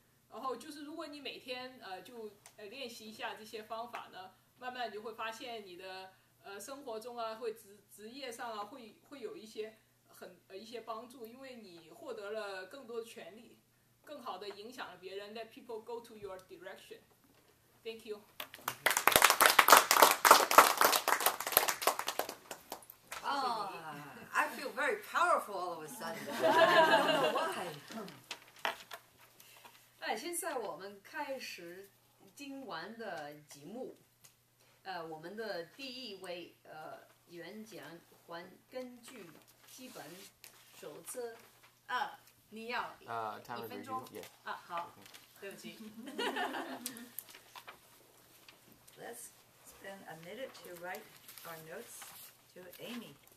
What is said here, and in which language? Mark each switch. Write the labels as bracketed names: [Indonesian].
[Chinese] 然后就是如果你每天就练习一下这些方法呢，慢慢你就会发现你的生活中啊，会职业上啊，会有一些一些帮助，因为你获得了更多的权利，更好的影响了别人。 [English] Let people go to your direction. Thank you. Oh, I feel very powerful all of a sudden. I don't know why. [Chinese] 现在我们开始今晚的节目。我们的第一位演讲根据基本守则你要1分钟好，对不起。 [English] Let's spend a minute to write our notes to Amy.